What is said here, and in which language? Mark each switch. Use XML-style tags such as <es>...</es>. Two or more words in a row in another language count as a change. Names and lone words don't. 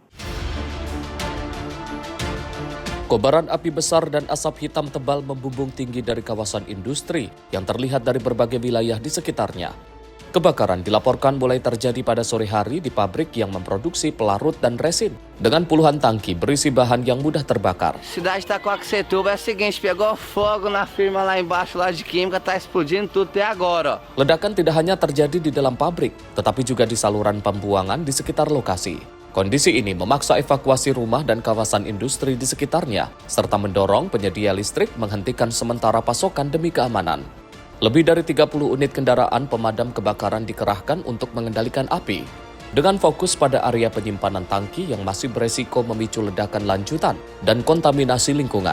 <id>Kobaran api besar dan asap hitam tebal membumbung tinggi dari kawasan industri yang terlihat dari berbagai wilayah di sekitarnya. Kebakaran dilaporkan mulai terjadi pada sore hari di pabrik yang memproduksi pelarut dan resin dengan puluhan tangki berisi bahan yang mudah terbakar.</id> <pt>Cidade de Itacoaxetuba é o seguinte, pegou fogo na firma lá embaixo lá de química, tá explodindo tudo até agora.</pt> <id>Ledakan tidak hanya terjadi di dalam pabrik, tetapi juga di saluran pembuangan di sekitar lokasi. Kondisi ini memaksa evakuasi rumah dan kawasan industri di sekitarnya, serta mendorong penyedia listrik menghentikan sementara pasokan demi keamanan. Lebih dari 30 unit kendaraan pemadam kebakaran dikerahkan untuk mengendalikan api, dengan fokus pada area penyimpanan tangki yang masih beresiko memicu ledakan lanjutan dan kontaminasi lingkungan.</id>